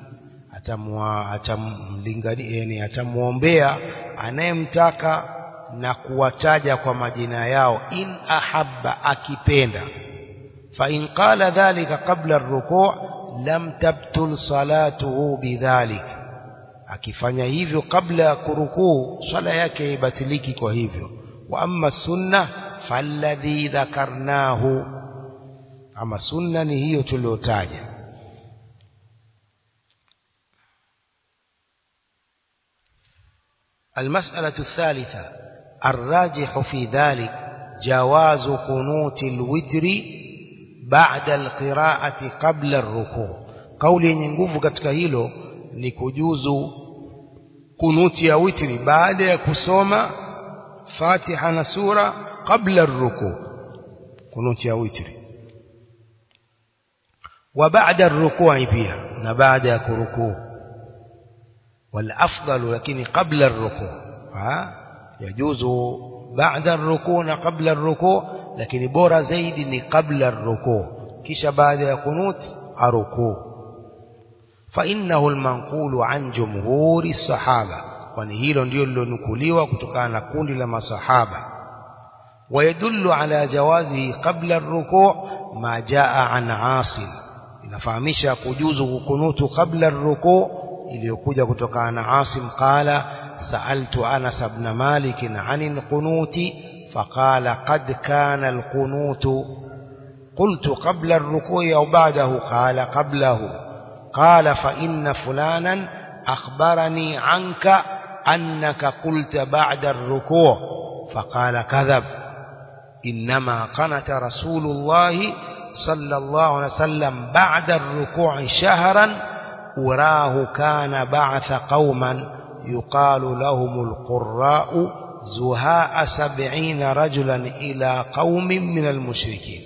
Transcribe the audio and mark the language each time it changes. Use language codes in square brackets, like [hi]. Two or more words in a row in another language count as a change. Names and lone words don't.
[sw] atamuombea anayemtaka na kuwataja kwa majina yao, [ar] إن أحب, akipenda. فإن قال ذلك قبل الركوع لم تبطل صلاته بذلك, [sw] akifanya hivyo kabla ya kurukuu swala yake ibatiliki kwa hivyo. [ar] وأما السنة فالذي ذكرناه, [sw] ama sunna ni hiyo tuliotaja. [ar] المسألة الثالثة: الراجح في ذلك جواز قنوت الوتر بعد القراءة قبل الركوع. [sw] قولي yenye nguvu katika hilo ni kujuzu kunuti ya witri baada ya kusoma Fatiha na sura kabla ar-ruku', kunuti ya witri. [ar] وبعد الركوع [sw] pia, na baada ya kurukuu. [ar] والأفضل, [sw] lakini [ar] قبل الركوع', [sw] yajuzu [ar] بعد الركوع' [sw] na [ar] قبل الركوع', [sw] lakini bora zaidi ni [ar] قبل الركوع', [sw] kisha baada ya kunut aruku. [ar] فإنه المنقول عن جمهور الصحابة, [sw] kwani hilo ndio lilonukuliwa kutokana na kundi la masahaba. [ar] ويدل على جوازه قبل الركوع ما جاء عن عاصم, [sw] inafahamisha kujuzu kunutu [ar] قبل الركوع' [sw] iliyokuja kutokana na Asim. [ar] قال سألت أنس بن مالك عن القنوت فقال قد كان القنوت. قلت قبل الركوع أو بعده؟ قال قبله. قال فإن فلانا أخبرني عنك أنك قلت بعد الركوع. فقال كذب، إنما قنت رسول الله صلى الله عليه وسلم بعد الركوع شهرا، وراه كان بعث قوما يقال لهم القراء زهاء 70 رجلا إلى قوم من المشركين.